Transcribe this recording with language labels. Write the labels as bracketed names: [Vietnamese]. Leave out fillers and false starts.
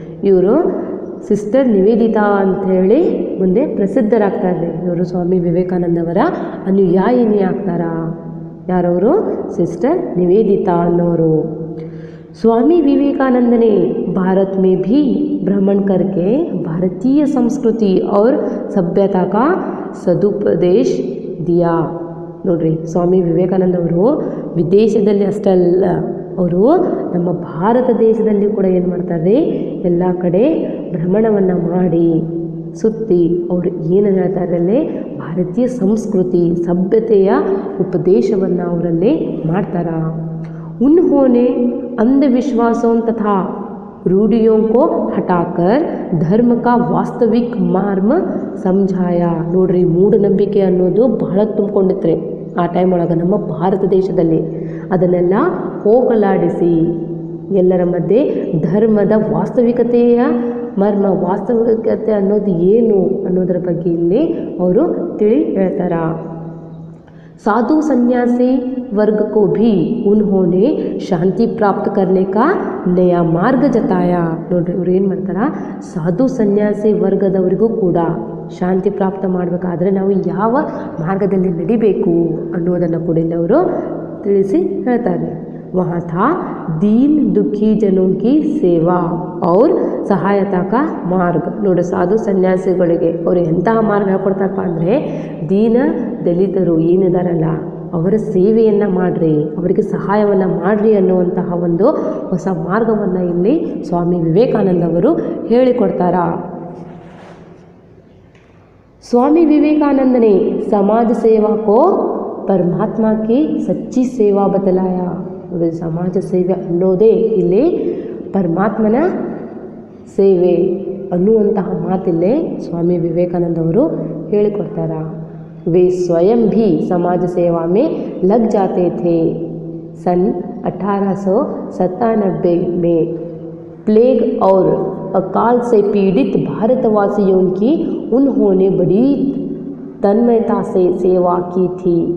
[Kannada] ಇವರು ಸಿಸ್ಟರ್ ನಿವೇದಿತಾ ಅಂಥೇಳಿ ಮುಂದೆ ಪ್ರಸಿದ್ಧರಾಗ್ತಾರೆ. ಇವರು ಸ್ವಾಮಿ ವಿವೇಕಾನಂದವರ ಅನುಯಾಯಿನಿ ಆಗ್ತಾರ. ಯಾರವರು? ಸಿಸ್ಟರ್ ನಿವೇದಿತಾ ಅನ್ನೋರು. [Hindi] स्वामी विवेकानंद ने भारत में भी भ्रमण करके भारतीय संस्कृति और सभ्यता का सदुपदेश दिया. [Kannada] ನೋಡ್ರಿ, ಸ್ವಾಮಿ ವಿವೇಕಾನಂದ ಅವರು ವಿದೇಶದಲ್ಲಿ ಅಷ್ಟೇ ಅಲ್ಲ, ಅವರು ನಮ್ಮ ಭಾರತ ದೇಶದಲ್ಲಿ ಕೂಡ ಏನು ಮಾಡ್ತಾರೆ, ಎಲ್ಲ ಕಡೆ ಭ್ರಮಣವನ್ನು ಮಾಡಿ ಸುತ್ತಿ ಅವರು ಏನು ಹೇಳ್ತಾರೆ ಅಲ್ಲೇ ಭಾರತೀಯ ಸಂಸ್ಕೃತಿ ಸಭ್ಯತೆಯ ಉಪದೇಶವನ್ನು ಅವರಲ್ಲಿ ಮಾಡ್ತಾರ. [Hindi] उन्होंने अंधविश्वासों तथा रूढ़ियों को हटाकर धर्म का वास्तविक मर्म समझाया. [Kannada] ನೋಡ್ರಿ, ಮೂಢನಂಬಿಕೆ ಅನ್ನೋದು ಬಹಳ ತುಂಬಿಕೊಂಡಿತ್ರಿ ಆ ಟೈಮ್ ಒಳಗೆ ನಮ್ಮ ಭಾರತ ದೇಶದಲ್ಲಿ. ಅದನ್ನೆಲ್ಲ ಹೋಗಲಾಡಿಸಿ ಎಲ್ಲರ ಮಧ್ಯೆ ಧರ್ಮದ ವಾಸ್ತವಿಕತೆಯ ಮರ್ಮ, ವಾಸ್ತವಿಕತೆ ಅನ್ನೋದು ಏನು ಅನ್ನೋದರ ಬಗ್ಗೆ ಇಲ್ಲಿ ಅವರು ತಿಳಿ ಹೇಳ್ತಾರ. [Hindi] साधु सन्यासी वर्ग को भी उन्होंने शांति प्राप्त करने का नया मार्ग जताया. [Kannada] ನೋಡ್ರಿ, ಇವ್ರು ಏನು ಮಾಡ್ತಾರ, ಸಾಧು ಸನ್ಯಾಸಿ ವರ್ಗದವರಿಗೂ ಕೂಡ ಶಾಂತಿ ಪ್ರಾಪ್ತ ಮಾಡಬೇಕಾದ್ರೆ ನಾವು ಯಾವ ಮಾರ್ಗದಲ್ಲಿ ನಡಿಬೇಕು ಅನ್ನೋದನ್ನು ಕೂಡ ಇಲ್ಲಿ ಅವರು ತಿಳಿಸಿ ಹೇಳ್ತಾರೆ. [Hindi] वहाँ था दीन दुखी जनों की सेवा और ಸಹಾಯತಾ ಕಾ ಮಾರ್ಗ. [Kannada] ನೋಡಿ, ಸಾಧು ಸನ್ಯಾಸಿಗಳಿಗೆ ಅವರು ಎಂತಹ ಮಾರ್ಗ ಹೇಳ್ಕೊಡ್ತಾರಪ್ಪ ಅಂದರೆ, ದೀನ ದಲಿತರು ಏನಿದಾರಲ್ಲ ಅವರ ಸೇವೆಯನ್ನು ಮಾಡಿರಿ, ಅವರಿಗೆ ಸಹಾಯವನ್ನು ಮಾಡಿರಿ ಅನ್ನುವಂತಹ ಒಂದು ಹೊಸ ಮಾರ್ಗವನ್ನು ಇಲ್ಲಿ ಸ್ವಾಮಿ ವಿವೇಕಾನಂದವರು ಹೇಳಿಕೊಡ್ತಾರ. [Hindi] स्वामी विवेकानंद ने समाज सेवा को परमात्मा की सच्ची सेवा बतलाया. [Kannada] ಸಮಾಜ ಸೇವೆ ಅನ್ನೋದೇ ಇಲ್ಲಿ ಪರಮಾತ್ಮನ ಸೇವೆ ಅನ್ನುವಂತಹ ಮಾತಿಲ್ಲೇ ಸ್ವಾಮಿ ವಿವೇಕಾನಂದವರು ಹೇಳಿಕೊಡ್ತಾರ. [Hindi] वे स्वयं भी समाज सेवा में लग जाते थे. सन 1897 में प्लेग और अकाल से पीड़ित भारतवासियों की उन्होंने बड़ी तन्मयता से सेवा की थी.